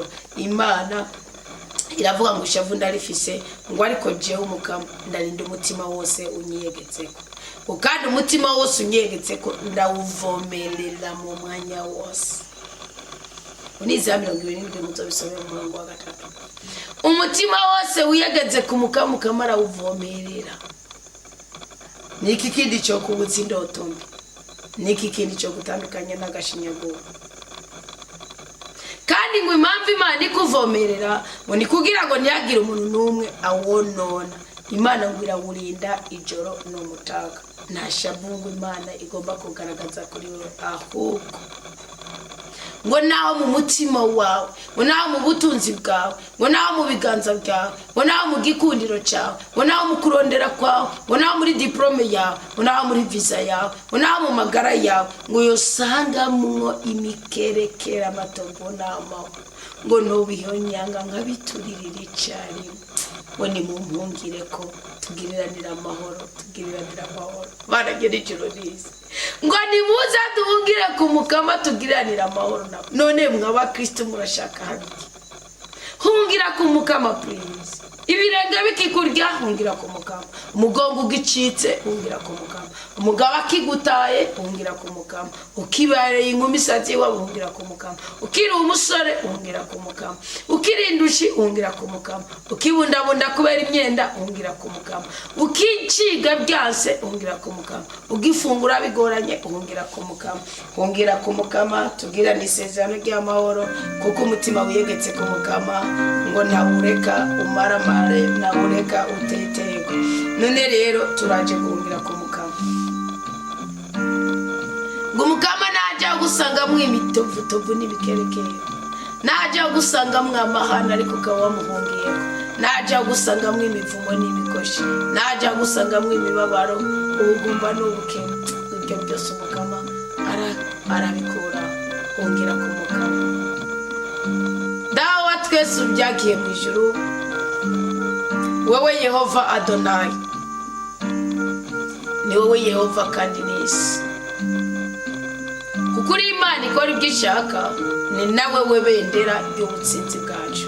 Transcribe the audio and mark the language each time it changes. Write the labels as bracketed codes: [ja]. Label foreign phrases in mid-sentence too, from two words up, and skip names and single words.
[rn] Imana iravuga ngo ishavu ndarifise, ngo ariko jewe Umukama ndarinda umutima wose unyiyegetseko, kandi umutima wose unyiyegetseko ndawuvomerera mu mwanya wose. Uniza 27 muzobisomera mu murongo wa 3. Umutima wose wiyegeze ku Mukama, Mukama arawuvomerera. Niki kindi cyo kubutsa indoto mbi, niki kindi cyo gutandukanya n'agashinyaguro. Kandi ngo impamvu Imana ikuvomerera ngo ni kugira ngo ntiyagire umuntu n'umwe awonona. Imana ngo irawurinda ijoro n'umutaga. Nta shabungu Imana igomba kugaragaza kuri wewe, ahubwo ngo naho mu mutima wawe, ngo naho mu butunzi bwawe, ngo naho mu biganza byawe, ngo naho mu gikundiro cyawe, ngo naho mu kurondera kwawe, ngo naho muri diplome yawe, ngo naho muri visa yawe, ngo naho mu magara yawe, ngo yosangamwo imikerekera amatongo n'amaho, ngo nobihonyanga nkabituririra icari, ngo ni mu mpungire ko tugiriranira amahoro, tugiriranira amahoro. Baragera ijoro riza ngo nimuze duhungire ku Mukama tugiriranira amahoro. None mw'abakristo murashaka habiki? Hungira ku Mukama please. Ibirenge bikikurya hungira ku Mukama, umugongo ugicitse hungira ku Mukama, umugabo akigutaye hungira ku Mukama, ukibareye inkumi sati wa hungira ku Mukama, ukiri umusore hungira ku Mukama, ukirindushi hungira ku Mukama, ukibundabunda kubera imyenda hungira ku Mukama, ukiciga byanse hungira ku Mukama, ugifungura bigoranye hungira ku Mukama. Hungira ku Mukama tugirana isezerano ry'amahoro, kuko umutima wiyegetse ku Mukama ngo ntawureka umarama na ureka utetego. None rero turaje guhungira ku Mukama. Ngo Mukama najya gusanga mwimitovutovu n'ibikerekere, najya gusanga mwamahana ariko kawamuhungiye, najya gusanga mwimivumo n'ibikoshi, najya gusanga mwimibabaro, ubugumba n'ubukene. Ibyo byose Mukama arabikura. Hungira ku Mukama. Dawa twese ubyagiye mu ijuru, wewe Yehova Adonai, ni wowe Yehova kandi n'isi, kuko uri Imana ikora ibyo ishaka, ni nawe we bendera ry'ubutsinzi bwacu.